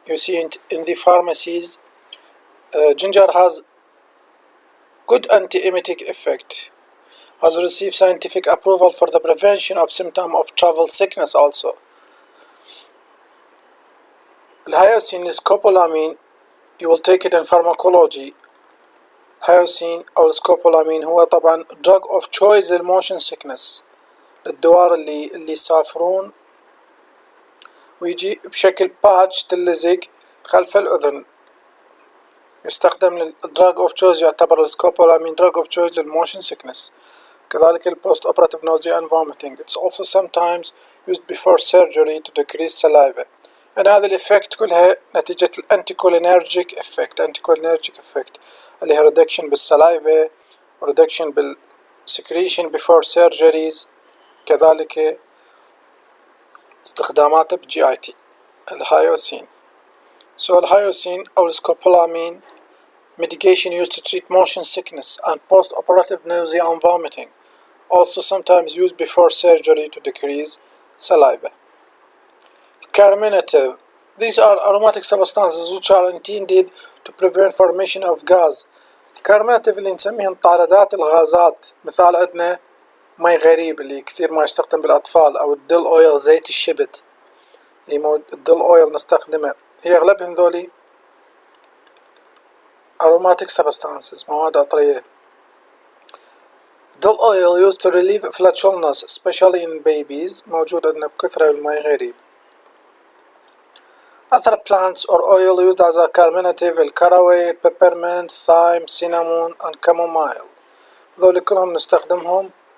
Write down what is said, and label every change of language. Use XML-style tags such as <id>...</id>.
<en>You see it in the pharmacies. Ginger has good anti-emetic effect. Has received scientific approval for the prevention of symptoms of travel sickness also. الهيوسين scopolamine, you will take it in pharmacology.</en> <ar>هيوسين أو scopolamine هو طبعا</ar> <en>drug of choice</en> <ar>للmotion sickness، للدوار اللي يسافرون ويجي بشكل باتش تلزق خلف الأذن. يستخدم</ar> <en>drug of choice،</en> <ar>يعتبر السكوبولامين drug of choice للmotion sickness.</ar> <en>كذلك post operative nausea and vomiting. It's also sometimes used before surgery to decrease saliva.</en> <ar>يعني هذه الإفكت كلها نتيجة الانتيكولينرجيك إفكت.</ar> <en>anticholinergic effect</en> <ar>اللي هي reduction بالسلايفا، reduction بالsecretion</ar> <en>before surgeries،</en> <ar>كذلك استخداماته بالGIT. الهيوسين.</ar> <en>So الهيوسين أو السكوبولامين medication used to treat motion sickness and post-operative nausea and vomiting. Also sometimes used before surgery to decrease saliva. Carminative. These are aromatic substances which are intended to prevent formation of gas.</en> <ar>الكارميناتيف اللي نسميهم طاردات الغازات، مثال عندنا مي غريب اللي كثير ما يستخدم بالأطفال، أو الدل أويل زيت الشبت اللي الدل أويل نستخدمه، هي أغلبهم ذولي</ar> <en>aromatic substances</en> <ar>مواد عطرية.</ar> <en>Dill oil used to relieve flatulence especially in babies</en> <ar>موجود عندنا بكثرة بالمي غريب.</ar> <en>Other plants or oil used as a carminative الكراوي، peppermint, thyme, cinnamon and chamomile.</en> <ar>ذولي كلهم نستخدمهم.</ar>